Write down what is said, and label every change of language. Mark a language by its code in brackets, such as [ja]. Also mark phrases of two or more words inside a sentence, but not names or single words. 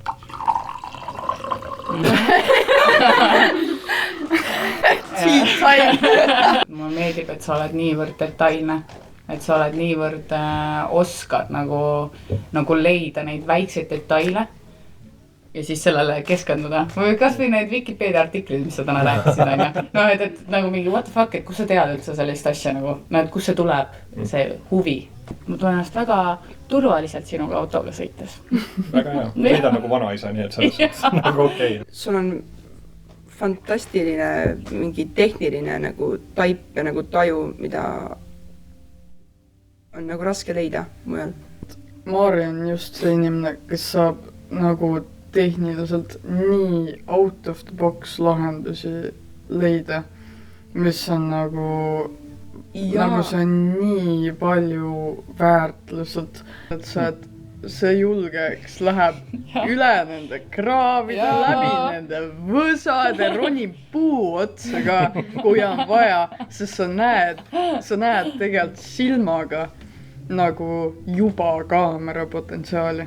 [et] Mulle meeldib, et sa oled niivõrd detailne, et sa oled niivõrd oskad nagu leida neid väikseid detaile ja siis sellele keskenduda. Või kas või need Wikipedia artiklid, mis sa täna rääkisid, on ju. No, et nagu mingi [en] what the fuck, [et] et kus sa tead üldse sellist asja nagu, no, et kus see tuleb, see huvi. Ma tunnen ennast väga turvaliselt sinuga autoga sõites. Väga hea. Sõidan nagu vanaisa, nii et selles suhtes nagu okei. Sul on fantastiline mingi tehniline nagu taip ja nagu taju, mida on nagu raske leida mujal. Maarja on just see inimene, kes saab nagu tehniliselt nii [en] out of the [et] box lahendusi leida, mis on nagu see on nii palju väärt lihtsalt, et see julge, kes läheb üle nende kraavide, läbi nende võsade, ronib puu otsa ka, kui on vaja, sest sa näed tegelikult silmaga nagu juba kaamera potentsiaali.